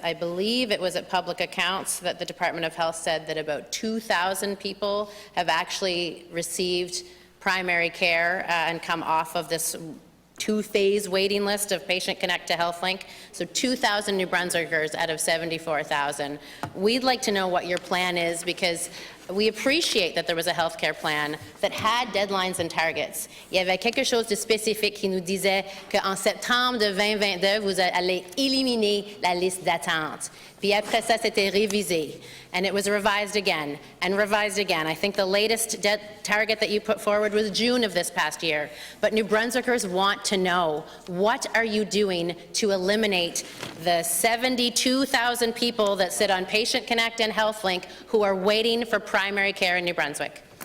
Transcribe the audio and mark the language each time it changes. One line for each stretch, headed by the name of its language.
English: I believe it was at Public Accounts that the Department of Health said that about 2,000 people have actually received primary care and come off of this two-phase waiting list of Patient Connect to HealthLink. So 2,000 New Brunswickers out of 74,000. We'd like to know what your plan is because we appreciate that there was a healthcare plan that had deadlines and targets.
French: Il y avait quelque chose de spécifique qui nous disait qu'en septembre de 2022, vous allez éliminer la liste d'attente. Puis après ça, c'était révisé.
English: And it was revised again and revised again. I think the latest target that you put forward was June of this past year. But New Brunswickers want to know, what are you doing to eliminate the 72,000 people that sit on Patient Connect and HealthLink who are waiting for primary care in New Brunswick?